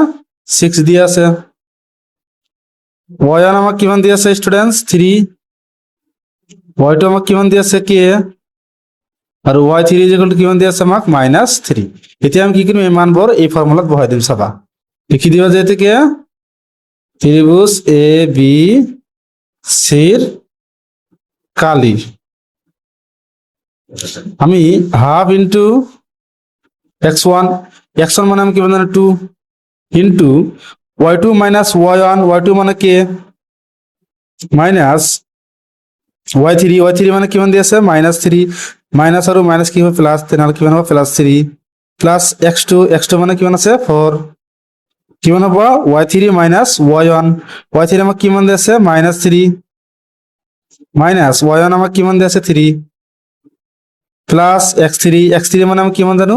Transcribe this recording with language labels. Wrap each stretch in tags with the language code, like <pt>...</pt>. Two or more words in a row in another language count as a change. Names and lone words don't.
<as>6 দি আছে। y1 আমাক কিমান দি আছে স্টুডেন্টস? 3। y2 আমাক কিমান দি আছে? k। আৰু y3 ইকুয়াল কিমান দি আছে আমাক? -3। এতিয়া আমি কি কৰিম? এই মানবোৰ এই ফৰ্মুলাত বহাই দিম চাবা। লিখি দিবা যে এটাকে ত্রিভুজ এ বি সির কালি আমি</as> <en>half into</en> <as>x1 মানে আমি কিমান জানো? 2 ইন্টু y2 মাইনাস y1 মানে কে মাইনাস y3 মানে কিমান দি আছে? -3। মাইনাস আৰু মাইনাস কি হবে? প্লাস। তেনেহলে কিমান হবে? +3 প্লাস x2 মানে কিমান আছে? 4। কিমান হ'ব? y3 মাইনাস y1 আমাক কিমান দি আছে? -3 মাইনাস y1 আমাক কিমান দি আছে? 3 প্লাস x3 মানে আমি কিমান জানো?</as>